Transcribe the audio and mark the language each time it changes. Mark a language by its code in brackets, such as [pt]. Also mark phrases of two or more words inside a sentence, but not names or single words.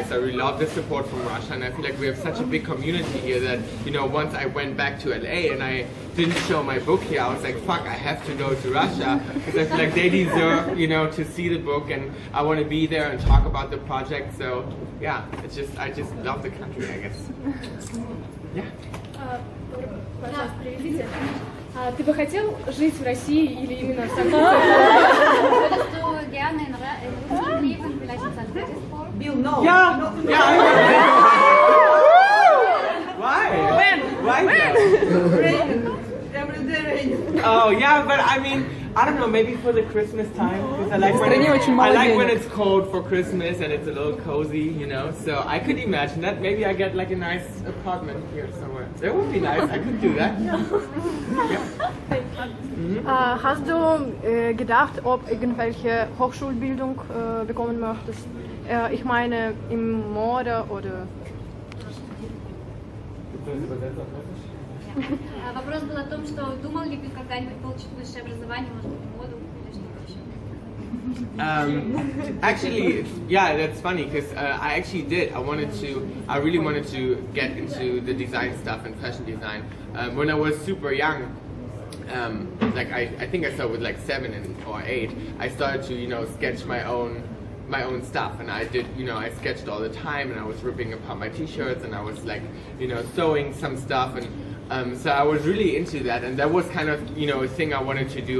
[en] I really love the support from Russia, and I feel like we have such a big community here that, you know, once I went back to LA and I didn't show my book here, I was like, fuck, I have to go to Russia because I feel like they deserve, you know, to see the book, and I want to be there and talk about the project. So yeah, it's just, I just love the country, I guess. Yeah. [ru] Пожалуйста, приведите. Ты бы хотел жить в России или именно в Санкт-Петербурге? [de] Würdest du gerne in Russland leben, vielleicht in St. Petersburg? [en] Bill, no. Yeah. Why? When? Why? Rain. Every day rain. Oh yeah, but I mean, I don't know, maybe for the Christmas time, because I like when it's cold for Christmas and it's a little cozy, you know. So I could imagine that. Maybe I get like a nice apartment here somewhere. That would be nice. I could do that. Yeah. [de] Hast du gedacht, ob irgendwelche Hochschulbildung bekommen möchtest? Ich meine im Mode oder... [ru] Вопрос был о том, что думал ли ты когда-нибудь получить высшее образование, может быть, моду или что-то еще? [en] Actually, yeah, that's funny because I actually did. I really wanted to get into the design stuff and fashion design. When I was super young, like I think I started with like 7 or 8. I started to, you know, sketch my own stuff, and I did, you know, I sketched all the time, and I was ripping apart my t-shirts, and I was like, you know, sewing some stuff, and so I was really into that, and that was kind of, you know, a thing I wanted to do.